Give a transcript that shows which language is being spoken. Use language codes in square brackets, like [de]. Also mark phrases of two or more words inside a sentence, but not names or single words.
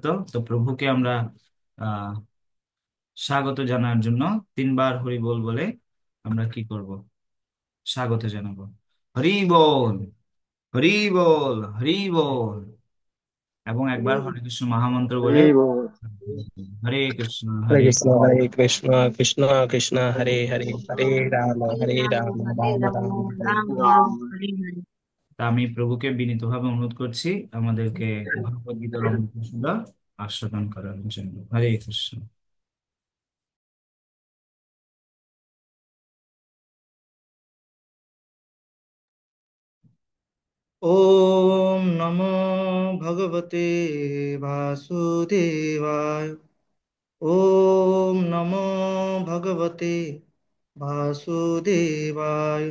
[bn] তো প্রভুকে আমরা আহ স্বাগত জানার জন্য 3 বার হরি বল বলে আমরা কি করব, স্বাগত জানাবো। হরি বল, হরি বল, হরি বল। এবং একবার হরে কৃষ্ণ মহামন্ত্র বলে হরি বোল। [sa] হরে কৃষ্ণ हरे হরে कृष्णा কৃষ্ণ। हरे कृष्णा कृष्णा कृष्णा हरे हरे हरे हरे राम राम हरे राम राम राम हरे राम हरे। राम हरे हरे। [bn] তা আমি প্রভুকে বিনীতভাবে অনুরোধ করছি আমাদেরকে ভগবদ গীতার অমৃত আস্বাদন করার জন্য। [sa] হরে কৃষ্ণ। ॐ नमो भगवते वासुदेवाय। ॐ नमो भगवते वासुदेवाय।